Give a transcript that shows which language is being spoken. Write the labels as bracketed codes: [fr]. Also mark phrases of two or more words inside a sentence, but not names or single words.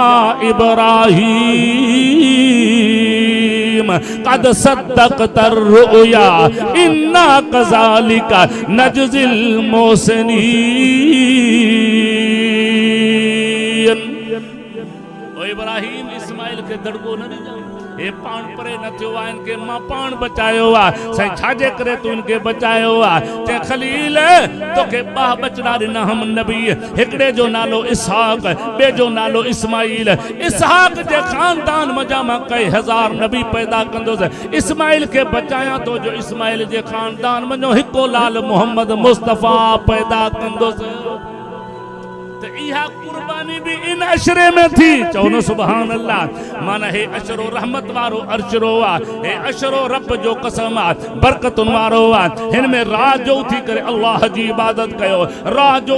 [ar] इब्राहिम قد صدقت الرؤيا إنا كذلك نجزي المحسنين [sd] ओ इब्राहिम इस्माइल के दड़को न ॾिजां ए पाण परे न थियो आहे इनके मां पाण बचायो आहे साईं छाजे करे तू इनके बचायो आहे ते खलील तोखे ॿ बचड़ा ॾिना हम नबी हिकिड़े जो नालो इसहाक ॿिए जो नालो इस्माइल इसहाक जे खानदान मजा मां कई हज़ार नबी पैदा कंदुसि इस्माइल के बचाया तो जो इस्माइल जे खानदान मजो हिको लाल मोहम्मद मुस्तफ़ा पैदा कंदुसि तो इहा कुर्बानी भी इन अशरे में थी चओ न [ar] سبحان الله [sd] माना हे अशरो रहमत वारो अशरो आ हे अशरो रब जो कसम आ बरकतुन वारो आ हिन में रात जो उठी करे अल्लाह जी इबादत कयो रात जो